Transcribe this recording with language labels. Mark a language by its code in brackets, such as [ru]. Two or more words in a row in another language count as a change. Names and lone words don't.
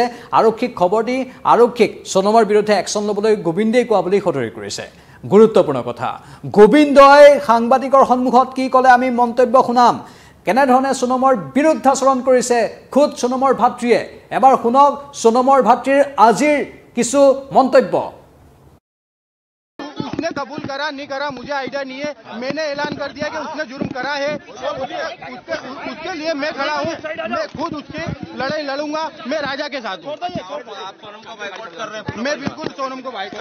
[as] আৰক্ষীক খবৰ দি আৰক্ষীক সোনমৰ বিৰুদ্ধে একশ্যন ল'বলৈ গোবিন্দেই কোৱা বুলি সদৰি কৰিছে। গুৰুত্বপূৰ্ণ কথা, গোবিন্দই সাংবাদিকৰ সন্মুখত কি ক'লে আমি মন্তব্য শুনাম। কেনেধৰণে সোনমৰ বিৰুদ্ধাচৰণ কৰিছে খুদ সোনমৰ ভাতৃয়ে। এবাৰ শুনক সোনমৰ ভাতৃৰ আজিৰ কিছু মন্তব্য। [hi] उसने कबूल करा नहीं करा मुझे आइडिया नहीं है। मैंने ऐलान कर दिया कि उसने जुर्म करा है, उसके लिए मैं खड़ा हूँ। मैं खुद उसकी लड़ाई लड़ूंगा। मैं राजा के साथ हूँ। आप सोनम को बाइकआउट कर रहे हैं? मैं बिल्कुल सोनम को बाइकआउट।